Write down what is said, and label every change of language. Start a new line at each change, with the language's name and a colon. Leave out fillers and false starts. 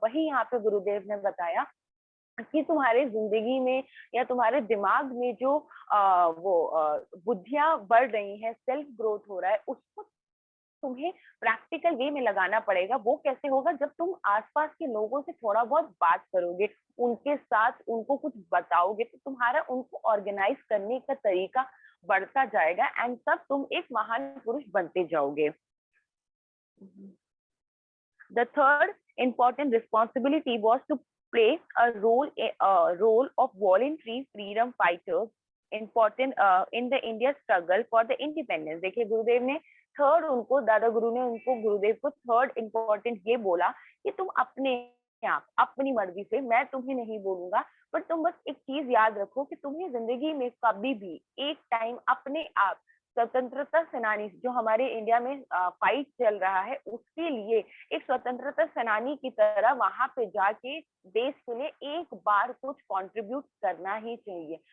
Hindi: वही यहाँ पे गुरुदेव ने बताया कि तुम्हारे जिंदगी में या तुम्हारे दिमाग में जो बुद्धियां बढ़ रही हैं, सेल्फ ग्रोथ हो रहा है, उसको तुम्हें प्रैक्टिकल वे में लगाना पड़ेगा। वो कैसे होगा? जब तुम आसपास के लोगों से थोड़ा बहुत बात करोगे, उनके साथ उनको कुछ बताओगे, तो तुम्हारा उनको ऑर्गेनाइज करने का तरीका बढ़ता जाएगा एंड तब तुम एक महान पुरुष बनते जाओगे।
English: The third important responsibility was to play a role of voluntary freedom fighters important in the India struggle for the independence.
Hindi: देखिए गुरुदेव ने थर्ड उनको, दादा गुरु ने उनको, गुरुदेव को थर्ड इम्पोर्टेंट ये बोला कि तुम अपने आप अपनी मर्जी से, मैं तुम्हें नहीं बोलूंगा, पर तुम बस एक चीज याद रखो कि तुम्हें जिंदगी में कभी भी एक टाइम अपने आप स्वतंत्रता सेनानी जो हमारे इंडिया में फाइट चल रहा है, उसके लिए एक स्वतंत्रता सेनानी की तरह वहां पे जाके देश के लिए एक बार कुछ कंट्रीब्यूट करना ही चाहिए।